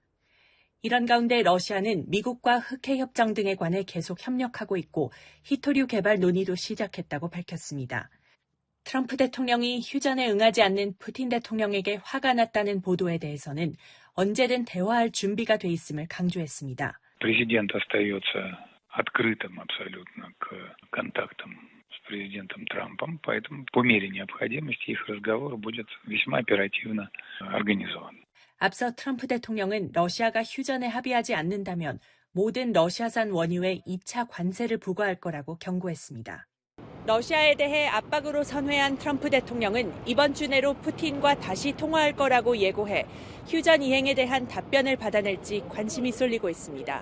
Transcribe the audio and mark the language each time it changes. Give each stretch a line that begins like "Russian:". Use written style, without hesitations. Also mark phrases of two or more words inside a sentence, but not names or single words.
Korean: 이런 가운데 러시아는 미국과 흑해 협정 등에 관해 계속 협력하고 있고 히토류 개발 논의도 시작했다고 밝혔습니다. 트럼프 대통령이 휴전에 응하지 않는 푸틴 대통령에게 화가 났다는 보도에 대해서는 언제든 대화할 준비가 돼 있음을 강조했습니다.
Russian: Президент остается открытым абсолютно к контактам с президентом Трампом, поэтому по мере необходимости их разговор будет весьма оперативно организован.
Korean: 앞서 트럼프 대통령은 러시아가 휴전에 합의하지 않는다면 모든 러시아산 원유에 2차 관세를 부과할 거라고 경고했습니다. 러시아에 대해 압박으로 선회한 트럼프 대통령은 이번 주 내로 푸틴과 다시 통화할 거라고 예고해 휴전 이행에 대한 답변을 받아낼지 관심이 쏠리고 있습니다.